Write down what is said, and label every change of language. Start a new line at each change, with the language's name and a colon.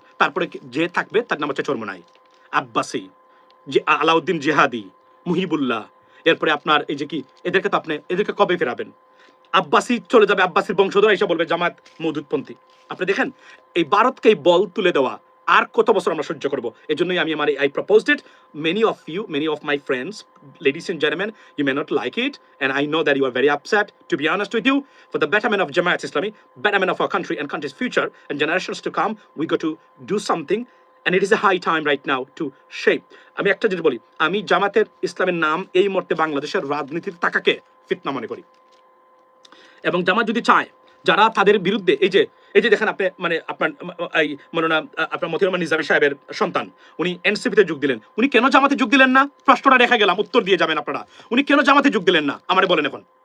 Bangla: তারপরে যে থাকবে তার নাম হচ্ছে চরমোনাই, আব্বাসী, যে আলাউদ্দিন জিহাদি, মুহিবুল্লাহ, এরপরে আপনার এই যে কি, এদেরকে কবে ফেরাবেন? আব্বাসী চলে যাবে, আব্বাসীর বংশধর এসে বলবে জামাত মওদুদপন্থী। আপনি দেখেন এই ভারতকে এই বল তুলে দেওয়া আর কত বছর আমরা সহ্য করবো? এই জন্যই আমি
English: I proposed it. Many of my friends, ladies and gentlemen, you may not like it, and I know that you are very upset. To be honest with you, for the betterment of Jamaat Islami, betterment of our country and country's future and generations to come, we got to do something, and it is a high time right now to shape.
Bangla: আমি একটা জিনিস বলি, আমি জামাতের ইসলামের নাম এই মুহূর্তে বাংলাদেশের রাজনীতির তাকাকে ফিতনা মনে করি, এবং জামাত যদি চায় যারা তাদের বিরুদ্ধে এই যে দেখেন আপনি মানে আপনার এই মৌলানা আপনার মতিউর রহমান নিজামী সাহেবের সন্তান, উনি এনসিপিতে যোগ দিলেন। উনি কেন জামাতে যোগ দিলেন না? প্রশ্নটা রেখে গেলাম, উত্তর দিয়ে যাবেন আপনারা। উনি কেন জামাতে যোগ দিলেন না আমারে বলেন এখন।